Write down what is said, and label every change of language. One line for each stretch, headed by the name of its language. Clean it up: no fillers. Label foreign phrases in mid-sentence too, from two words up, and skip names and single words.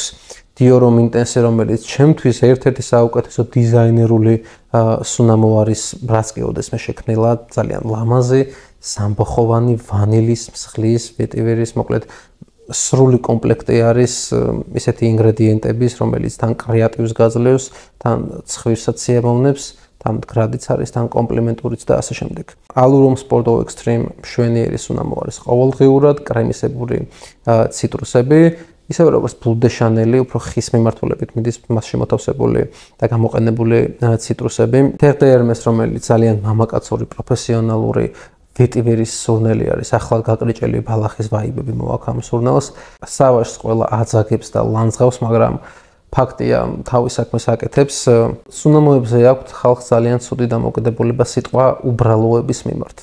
Georgian: Dior Homme Intense, რომელიც ჩემთვის ერთ-ერთი საუკეთესო დიზაინერული სუნამო არის, რაც კი ოდესმე შექმნილა, ძალიან ლამაზი, სამბოხოვანი, ვანილის, მსხლის, ვეტივერის, მოკლედ სრული კომპლექტი არის ისეთი ინგრედიენტების, რომელიც თან კრეატივს გაძლევს, თან ცხვირსაც სიამოვნებს, თან მდგრადიც არის, თან კომპლიმენტურიც და ასე შემდეგ. Allure Homme Sport Extreme მშვენიერი სუნამო არის ყოველდღიურად, კრემისებური ციტრუსები, ისევე როგორც Bleu de Chanel-ი, უფრო ხის მიმართულებით მიდის მასში მოთავსებული და გამოყენებული ციტრუსები. Terre d'Hermès, რომელიც ძალიან მამაკაცური, პროფესიონალური ვეტივერის სურნელი არის, ახლად გაკრიჭელი ბალახის ვაიბები მოაქვს ამ სურნელს. სავაჟს ყველა აძაგებს და ლანძღავს, მაგრამ ფაქტია, თავის საქმეს აკეთებს. სუნამოებზე აქვთ ხალხს ძალიან ცუდი დამოკიდებულება სიტყვა უბრალოების მიმართ.